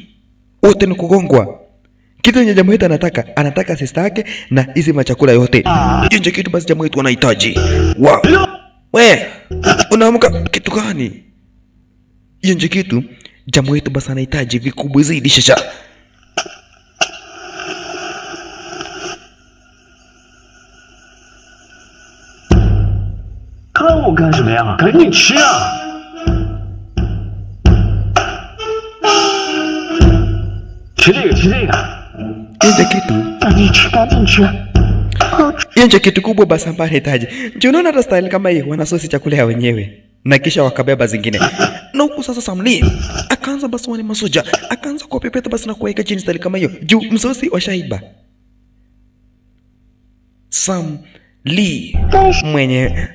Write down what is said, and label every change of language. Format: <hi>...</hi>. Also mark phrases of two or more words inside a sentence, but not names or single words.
<sw>Wote ni kugongwa." Kitu yenye jamaa wetu anataka sister yake na hizi machakula yote. Hiyo ndio kitu basi jamaa wetu anahitaji. We, unaamka kitu gani? Hiyo ndio kitu jamaa wetu basi anahitaji vikubwa zaidi shasha.</sw> <zh>Kau干什么呀？赶紧吃啊！吃这个，吃这个。赶紧吃。</zh> <sw>Hiyo ndio kitu kubwa basi ambayo anahitaji. Ndio unaona hata style kama hii wanasosi chakula ya wenyewe na kisha wakabeba zingine. Na huku sasa Sam Lee akaanza basi wale masoja, akaanza kupepeta basi na kuweka chini style kama hiyo. Juu msosi washaiba. Sam Lee mwenye.</sw>